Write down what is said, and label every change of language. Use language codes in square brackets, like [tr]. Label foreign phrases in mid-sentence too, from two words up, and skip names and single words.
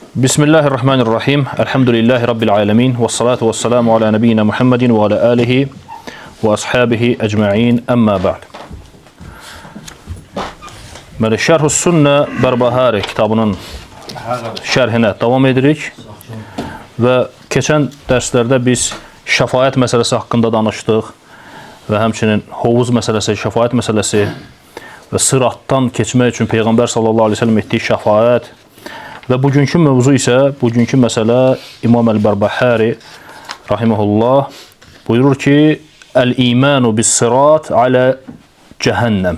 [ar] بسم الله الرحمن الرحيم. الحمد لله رب العالمين. والصلاة والسلام على نبينا محمد وعلى آله وأصحابه أجمعين. أما بعد. [az] Məli Şərh-ü Sünnə Bərbahari kitabının şərhinə davam edirik. Və keçən dərslərdə biz şəfaət məsələsi haqqında danışdıq və həmçinin hovuz məsələsi, şəfaət məsələsi və sıratdan keçmək üçün Peyğəmbər [ar] صلى الله عليه وسلم [az] etdiyi şəfaət və bugünkü mövzu isə, bugünkü məsələ İmam Əl-Bərbahari rahimehullah buyurur ki, [ar] الإيمان بالصراط على جهنم.